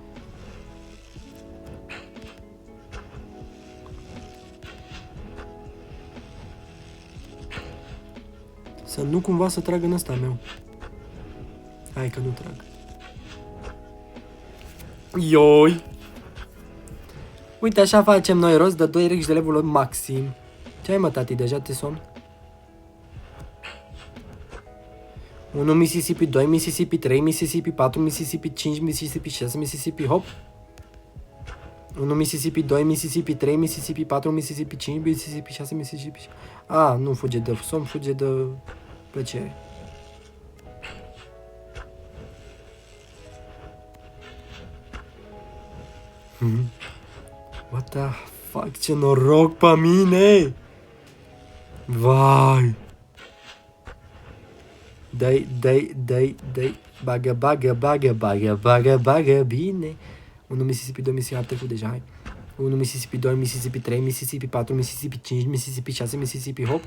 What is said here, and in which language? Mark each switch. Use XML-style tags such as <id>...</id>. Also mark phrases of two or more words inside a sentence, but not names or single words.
<ro>Să nu cumva să trag în ăsta meu. Hai că nu trag. Ioi! Uite, așa facem noi rost de 2 rex de level maxim. Ce ai, mă, tati? Deja te somn? 1 Mississippi, 2 Mississippi, 3 Mississippi, 4 Mississippi, 5 Mississippi, 6 Mississippi, hop. 1 Mississippi, 2 Mississippi, 3 Mississippi, 4 Mississippi, 5 Mississippi, 6 Mississippi. A, nu fuge de somn, fuge de plăcere.</ro> <en>What the fuck,</en> <ro>ce noroc pe mine! Vai! Dai, bagă, bine! 1 Mississippi, 2 Mississippi, am trecut deja, hai. 1 Mississippi, 2 Mississippi, 3 Mississippi, 4 Mississippi, 5 Mississippi, 6 Mississippi, hop.</ro>